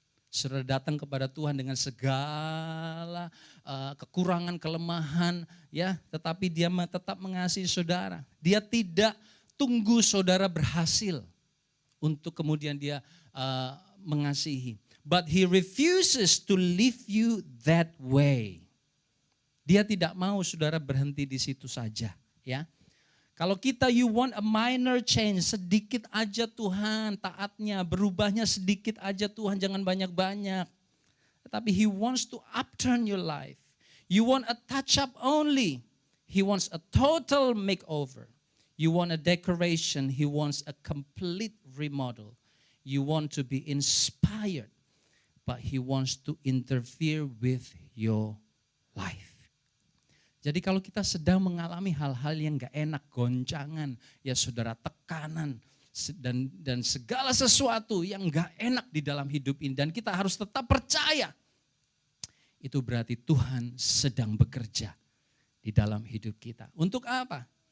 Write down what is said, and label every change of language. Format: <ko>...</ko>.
<id>Saudara datang kepada Tuhan dengan segala kekurangan, kelemahan, ya, tetapi dia tetap mengasihi saudara. Dia tidak tunggu saudara berhasil untuk kemudian dia mengasihi.</id> <en>But he refuses to leave you that way.</en> <id>Dia tidak mau saudara berhenti di situ saja, ya. Kalau kita</id> <en>you want a minor change,</en> <id>sedikit aja Tuhan taatnya, berubahnya sedikit aja Tuhan, jangan banyak-banyak.</id> <en>Tetapi He wants to upturn your life. You want a touch up only, He wants a total makeover. You want a decoration, He wants a complete remodel. You want to be inspired, but He wants to interfere with your life.</en> <id>Jadi kalau kita sedang mengalami hal-hal yang gak enak, goncangan, ya saudara, tekanan, dan segala sesuatu yang gak enak di dalam hidup ini, dan kita harus tetap percaya, itu berarti Tuhan sedang bekerja di dalam hidup kita. Untuk apa?</id>